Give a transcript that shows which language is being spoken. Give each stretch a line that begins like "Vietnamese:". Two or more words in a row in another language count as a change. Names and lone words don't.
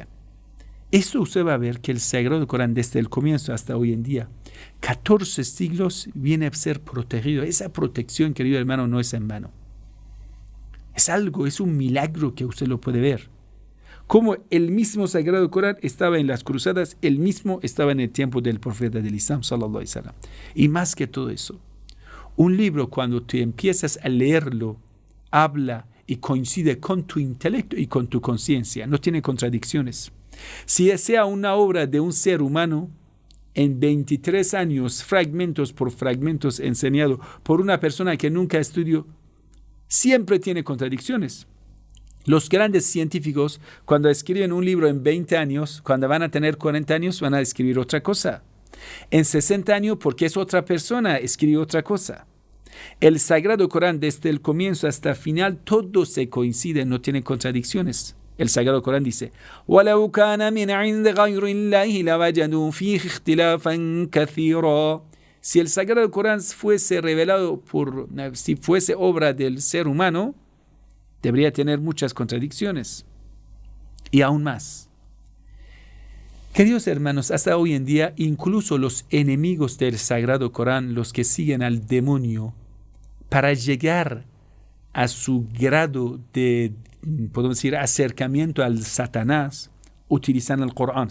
Spanish: Esto usted va a ver que el Sagrado Corán desde el comienzo hasta hoy en día, 14 siglos viene a ser protegido. Esa protección, querido hermano, no es en vano. Es un milagro que usted lo puede ver. Como el mismo Sagrado Corán estaba en las cruzadas, el mismo estaba en el tiempo del profeta del Islam,
Arabic: صلى الله عليه وسلم.
Spanish: Y más que todo eso, un libro cuando tú empiezas a leerlo, habla y coincide con tu intelecto y con tu conciencia, no tiene contradicciones. Si sea una obra de un ser humano, en 23 años, fragmentos por fragmentos enseñado por una persona que nunca estudió, siempre tiene contradicciones. Los grandes científicos, cuando escriben un libro en 20 años, cuando van a tener 40 años, van a escribir otra cosa. En 60 años, porque es otra persona, escribe otra cosa. El Sagrado Corán, desde el comienzo hasta el final, todo se coincide, no tiene contradicciones. El Sagrado Corán dice,
Arabic: وَلَوْ كَانَ مِنْ عِنْدِ غَيْرِ اللَّهِ لَوَجَدُوا فِيهِ اخْتِلَافًا كَثِيرًا.
Spanish: si el Sagrado Corán fuese revelado si fuese obra del ser humano, debería tener muchas contradicciones. Y aún más. Queridos hermanos, hasta hoy en día, incluso los enemigos del Sagrado Corán, los que siguen al demonio, para llegar a su grado de, podemos decir, acercamiento al Satanás, utilizan el Corán.